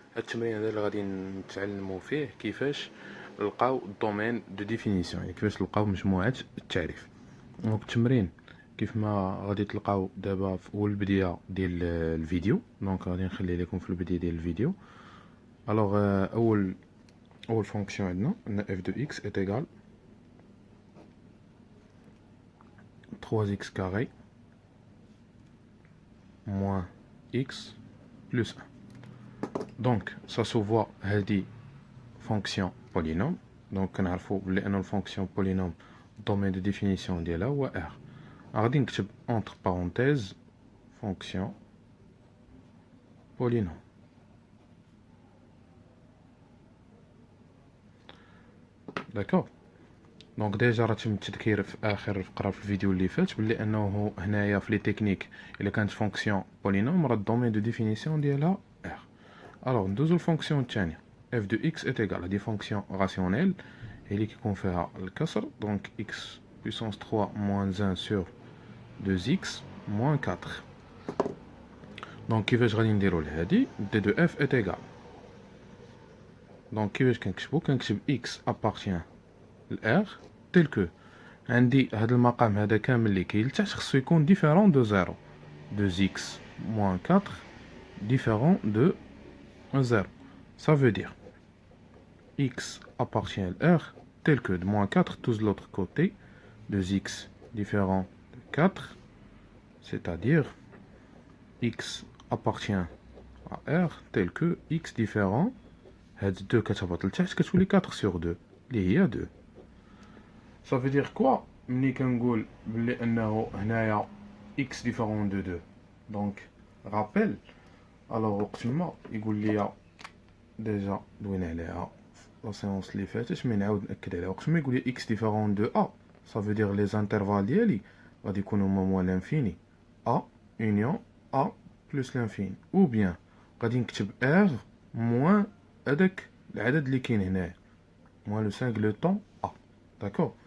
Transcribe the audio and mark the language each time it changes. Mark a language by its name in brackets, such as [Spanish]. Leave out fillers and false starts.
[Arabic] هاد التمرين هذا اللي غادي نتعلموا فيه كيفاش نلقاو الدومين دو ديفينيسيون، يعني كيفاش نلقاو مجموعة التعريف. دونك التمرين كيف ما غادي تلقاو دابا في اول بداية ديال الفيديو، دونك غادي نخلي لكم في البداية ديال الفيديو. الوغ اول فونكسيون عندنا [French] f de x est égal 3x carré moins x plus 1. Donc ça se voit [Arabic] هذه [French] fonction polynôme. Donc [Arabic] كنعرفوا بلي ان الفونكسيون polynôme الدومين دو ديفينيسيون ديالها هو r. غادي نكتب [French] entre parenthèses fonction polynôme. داكوغ. [Arabic] دونك ديجا راه تم التذكير في اخر فقره في الفيديو اللي فات بلي انه هنايا في لي تكنيك الا كانت فونكسيون بولينوم راه الدومين دو ديفينيسيون ديالها r. الوغ ندوزو الفونكسيون الثانيه [French] f de x est égal. [Arabic] هادي فونكسيون راسيونيل هي اللي كيكون فيها الكسر. دونك [French] x puissance 3 moins 1 sur 2x moins 4. [Arabic] دونك كيفاش غادي نديرو لهادي [French] d de f est égal. [Arabic] دونك كيفاش كنكتب [French] x appartient ل r tel que [Arabic] عندي هاد المقام هذا كامل اللي كاين لتحت خصو يكون ديفيرون دو 0. [French] 2x moins 4 différent de 0. Ça veut dire x appartient à R tel que de moins 4 tous de l'autre côté, 2x différent de 4, c'est-à-dire x appartient à R tel que x différent [Arabic] هاد 2 كتهبط لتحت كتولي [French] 4 sur 2 [Arabic] اللي هي 2. [French] Ça veut dire quoi [Arabic] ملي كنقول بلي انه هنايا [French] x différent de 2. donc rappel. [Arabic] alors وقت ما يقول لي ديجا دوينا عليها لا سيونس اللي فاتت مي نعاود ناكد عليها وقت ما يقول لي [French] x différent de a ça veut dire les intervalles [Arabic] ديالي غادي يكونوا هما موال لانفيني [French] a union a plus l'infini [Arabic] ou bien غادي نكتب r moins هذاك العدد اللي كاين هنايا [French] moins le singleton a. [Arabic] داكوغ.